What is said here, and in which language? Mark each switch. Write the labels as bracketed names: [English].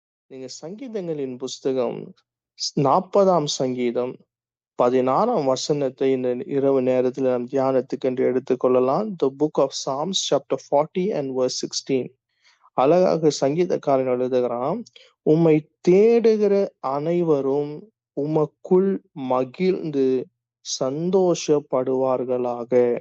[Tamil] நீங்க சங்கீதங்களின் புஸ்தகம் 40ஆம் சங்கீதம் 16ஆம் வசனத்தை இந்த இரவு நேரத்தில் நாம் தியானத்துக்கு என்று எடுத்துக்கொள்ளலாம். [English] The book of Psalms chapter 40 and verse 16. [Tamil] அழகாக சங்கீதக்காரன் எழுதுகிறான், உம்மை தேடுகிற அனைவரும் உமக்குள் மகிழ்ந்து சந்தோஷப்படுவார்களாக.